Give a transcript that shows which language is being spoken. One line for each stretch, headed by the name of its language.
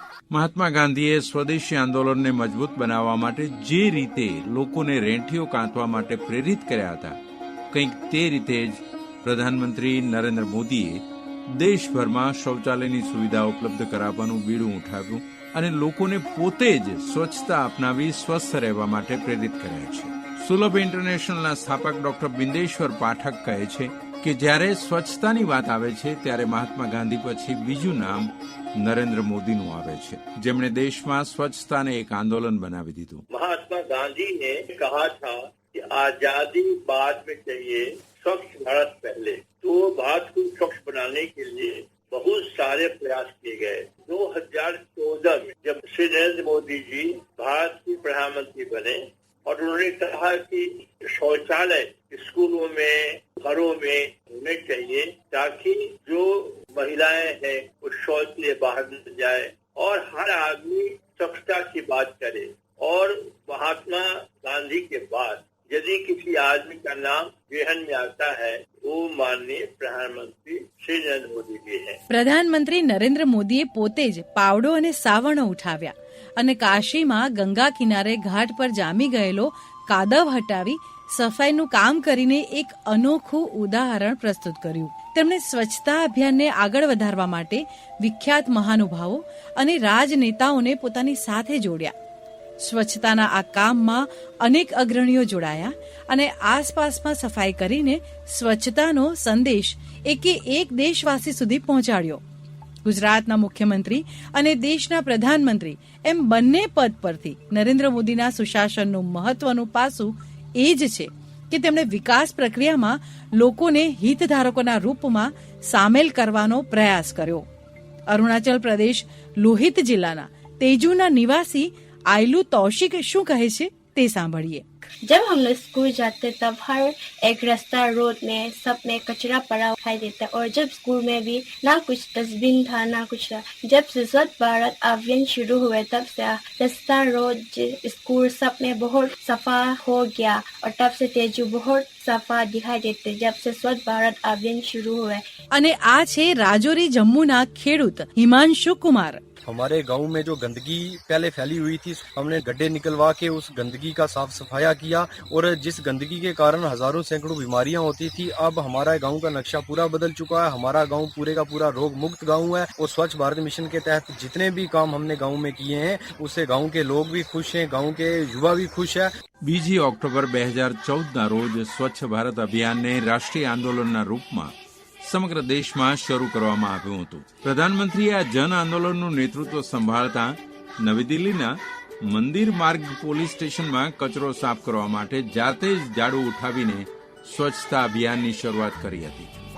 Gujarati: મહાત્મા ગાંધીએ સ્વદેશી આંદોલનને મજબૂત બનાવવા માટે જે રીતે લોકોને રેંટીઓ કાંતવા માટે પ્રેરિત કર્યા હતા, કંઈક તે રીતે જ પ્રધાનમંત્રી નરેન્દ્ર મોદીએ દેશભરમાં શૌચાલયની સુવિધા ઉપલબ્ધ કરાવવાનું બીડું ઉઠાવ્યું અને લોકોને પોતે જ સ્વચ્છતા અપનાવી સ્વસ્થ રહેવા માટે પ્રેરિત કર્યા છે. સુલભ ઇન્ટરનેશનલના સ્થાપક ડોક્ટર બિંદેશ્વર પાઠક કહે છે કે જ્યારે સ્વચ્છતાની વાત આવે છે ત્યારે મહાત્મા ગાંધી પછી બીજું નામ નરેન્દ્ર મોદીનું આવે છે, જેમણે દેશમાં સ્વચ્છતાને એક આંદોલન બનાવી દીધું.
Hindi: महात्मा गांधी ने कहा था कि आजादी बाद में चाहिए, स्वच्छ भारत पहले. तो भारत को स्वच्छ बनाने के लिए बहुत सारे प्रयास किए गए. 2014 में जब श्री नरेंद्र मोदी जी भारत के प्रधानमंत्री बने और उन्होंने कहा कि शौचालय स्कूलों में, घरों में होने चाहिए ताकि जो महिलाएं हैं वो शौच के लिए बाहर न जाए और हर आदमी स्वच्छता की बात करे. और महात्मा गांधी के बाद यदि किसी आदमी का नाम जेहन में आता है वो माननीय प्रधानमंत्री श्री नरेंद्र मोदी जी हैं.
Gujarati: પ્રધાનમંત્રી નરેન્દ્ર મોદીએ પોતે જ પાવડો અને સાવણો ઉઠાવ્યા અને કાશીમાં ગંગા કિનારે ઘાટ પર જામી ગયેલો કાદવ હટાવી સફાઈનું કામ કરીને એક અનોખું ઉદાહરણ પ્રસ્તુત કર્યું. તેમણે સ્વચ્છતા અભિયાનને આગળ વધારવા માટે વિખ્યાત મહાનુભાવો અને રાજનેતાઓને પોતાની સાથે જોડ્યા. સ્વચ્છતાના આ કામમાં અનેક અગ્રણીઓ જોડાયા અને આસપાસમાં સફાઈ કરીને સ્વચ્છતાનો સંદેશ એકે એક દેશવાસી સુધી પહોંચાડ્યો. ગુજરાતના મુખ્યમંત્રી અને દેશના પ્રધાનમંત્રી એમ બંને પદ પરથી નરેન્દ્ર મોદીના સુશાસનનું મહત્વનું પાસું એ જ છે કે તેમણે વિકાસ પ્રક્રિયામાં લોકોને હિતધારકોના રૂપમાં સામેલ કરવાનો પ્રયાસ કર્યો. અરુણાચલ પ્રદેશ લોહિત જિલ્લાના તેજુના નિવાસી આયલુ તૌશિક શું કહે છે તે સાંભળીએ.
Hindi: जब हम लोग स्कूल जाते तब हर एक रास्ता रोड में सब में कचरा पड़ा दिखाई देता, और जब स्कूल में भी ना कुछ डस्टबिन था ना कुछ था. जब से स्वच्छ भारत अभियान शुरू हुए तब से रास्ता रोड स्कूल सब में बहुत सफा हो गया, और तब से तेजू बहुत सफा दिखाई देते जब से स्वच्छ भारत अभियान शुरू हुए.
Gujarati: અને આ છે રાજૌરી જમ્મુના ખેડૂત હિમાંશુ કુમાર.
Hindi: हमारे गांव में जो गंदगी पहले फैली हुई थी, हमने गड्ढे निकलवा के उस गंदगी का साफ सफाया किया, और जिस गंदगी के कारण हजारों सैकड़ों बीमारियां होती थी, अब हमारा गांव का नक्शा पूरा बदल चुका है. हमारा गांव पूरे का पूरा रोग मुक्त गांव है, और स्वच्छ भारत मिशन के तहत जितने भी काम हमने गांव में किए हैं उससे गांव के लोग भी खुश हैं, गांव के युवा भी खुश है.
Gujarati: 2 ઓક્ટોબર 2014ના રોજ સ્વચ્છ ભારત અભિયાનને રાષ્ટ્રીય આંદોલનના રૂપમાં સમગ્ર દેશમાં શરૂ કરવામાં આવ્યું હતું. પ્રધાનમંત્રીએ આ જન આંદોલનનું નેતૃત્વ સંભાળતા નવી દિલ્હીના મંદિર માર્ગ પોલીસ સ્ટેશનમાં કચરો સાફ કરવા માટે જાતે જ ઝાડુ ઉઠાવીને સ્વચ્છતા અભિયાનની શરૂઆત કરી હતી.